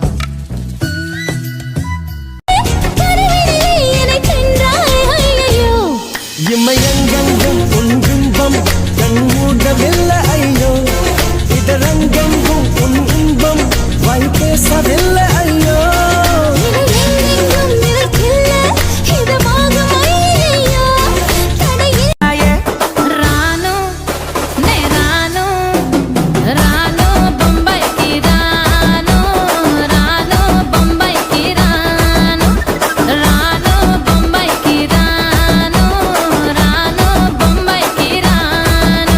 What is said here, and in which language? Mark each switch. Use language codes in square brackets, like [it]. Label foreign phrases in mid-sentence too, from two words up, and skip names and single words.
[ta] இமையங்கெங்கும் உன் பிம்பம் கண்மூடவில்லை ஐயோ இதரங்கெங்கும் உன் இன்பம் வாய் பேசவில்லை ஐயோ [te] రాను నే రాను రాను బొంబాయికి రాను రాను బొంబాయికి రాను రాను బొంబాయికి రాను రాను బొంబాయికి రాను